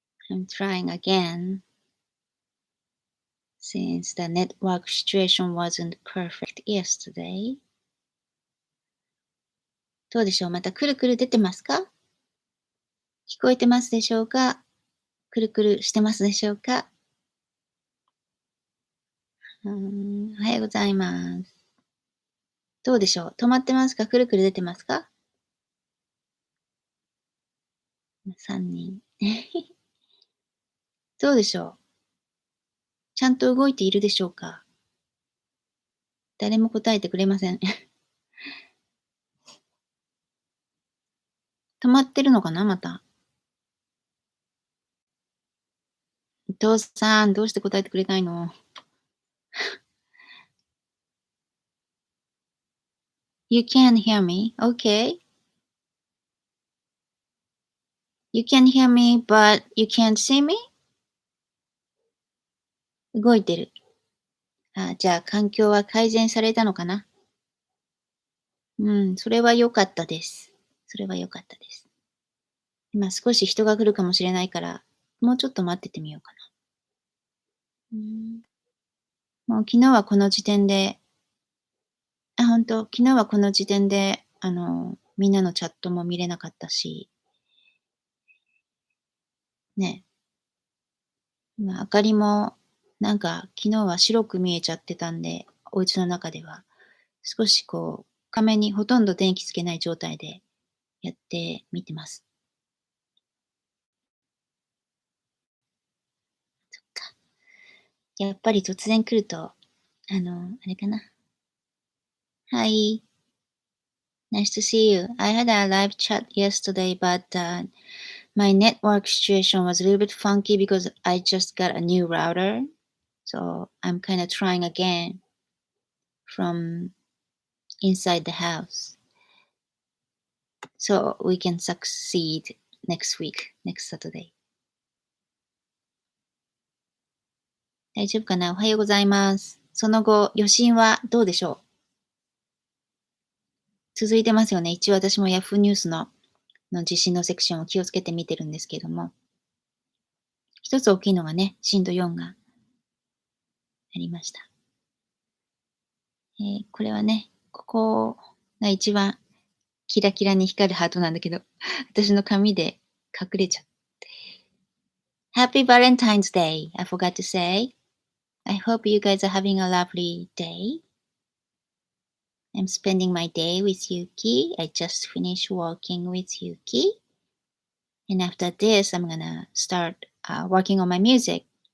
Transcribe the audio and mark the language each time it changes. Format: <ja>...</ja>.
<en>I'm trying again since the network situation wasn't perfect yesterday.</en> <ja>どうでしょう？またくるくる出てますか？聞こえてますでしょうか？くるくるしてますでしょうか？おはようございます。どうでしょう？止まってますか？くるくる出てますか？3人。どうでしょう？ちゃんと動いているでしょうか？誰も答えてくれません。止まってるのかなまた。伊藤さん、どうして答えてくれないの？</ja> <en>You can hear me? Okay. You can hear me, but you can't see me?</en> <ja>動いてる。じゃあ環境は改善されたのかな？それは良かったです。それは良かったです。今少し人が来るかもしれないから、もうちょっと待っててみようかな。もう昨日はこの時点で、本当昨日はこの時点で、みんなのチャットも見れなかったし、ね、明かりも、なんか昨日は白く見えちゃってたんで、お家の中では。少し画面にほとんど電気つけない状態でやってみてます。そっか。やっぱり突然来ると、あれかな。</ja> <en>Hi, nice to see you. I had a live chat yesterday, but my network situation was a little bit funky because I just got a new router. So I'm kind of trying again from inside the house. So we can succeed next week, next Saturday.</en> <ja>大丈夫かな？おはようございます。その後、余震はどうでしょう？続いてますよね。一応私も Yahoo ニュースの地震のセクションを気をつけて見てるんですけども、一つ大きいのがね、震度4がありました。これはね、ここが一番キラキラに光るハートなんだけど、私の髪で隠れちゃう。</ja> <en>Happy Valentine's Day! I forgot to say. I hope you guys are having a lovely day. I'm spending my day with Yuki. I just finished working with Yuki. And after this, I'm gonna start working on my music.</en>